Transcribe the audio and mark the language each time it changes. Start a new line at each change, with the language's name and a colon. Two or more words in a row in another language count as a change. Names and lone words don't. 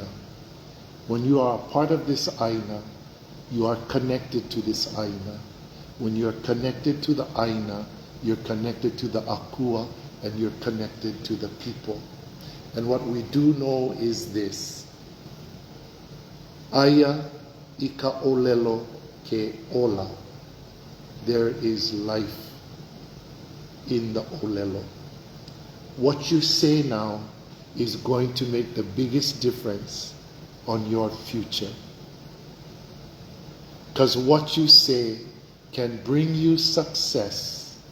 English: When you are a part of this aina, you are connected to this aina. When you are connected to the aina, you're connected to the akua, and you're connected to the people. And what we do know is this:
Hawaiian: aya ika olelo ke ola.
English: There is life in the olelo. What you say now is going to make the biggest difference on your future. Because what you say can bring you success.